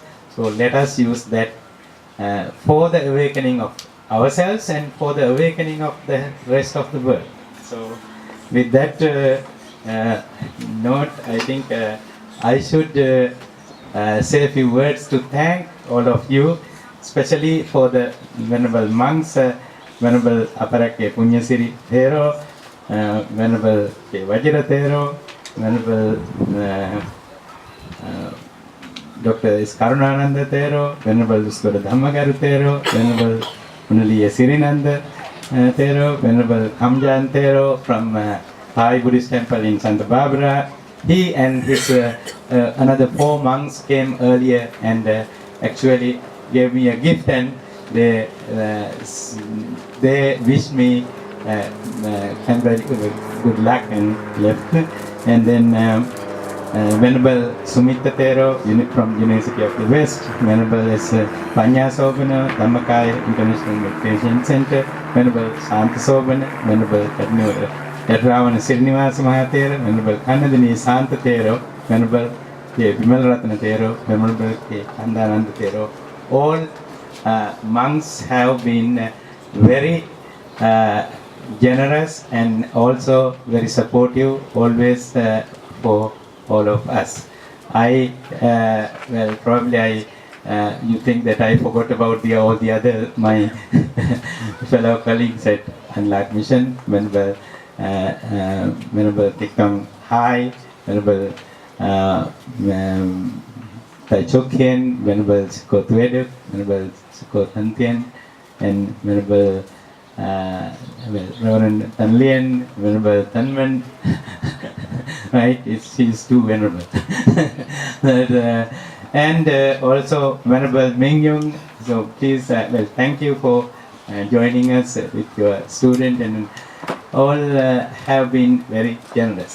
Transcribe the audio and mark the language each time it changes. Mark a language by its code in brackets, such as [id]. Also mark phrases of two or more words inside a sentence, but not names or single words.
[en] So let us use that for the awakening of ourselves and for the awakening of the rest of the world. So with that note, I think I should say a few words to thank all of you, especially for the Venerable monks, Venerable Aparake Punyasiri Thero, Venerable Vajira Thero, Venerable Dr. Karunananda Thero, Venerable Uskura Dhammagaru Thero, Venerable Unaliya Sirinanda Thero, Venerable Kamjan Thero from Thai Buddhist temple in Santa Barbara. He and his another 4 monks came earlier and actually gave me a gift, and they wished me good luck and left. And then Venerable Sumita Thero from University of the West, Venerable S. Panya Sobana, Dhammakaya International Meditation Center, Venerable Santa Sobana, Venerable Ravana Srinivasa Mahathera, Venerable Kanadini Santa Thero, Venerable Vimal Ratana Thero, Venerable Kandananda Thero. All monks have been very generous and also very supportive, always for all of us. You think that I forgot about all the other my fellow colleagues at Unlocked Mission, Venerable Tikam Hai, Venerable Tai Chokien, Venerable Sikot Weduk, Venerable Sikot Hantien, and Venerable Reverend Tanlien, Venerable Tanman. Right, she's too venerable. And also Venerable Mingyung. So please, thank you for joining us with your student, and all have been very generous.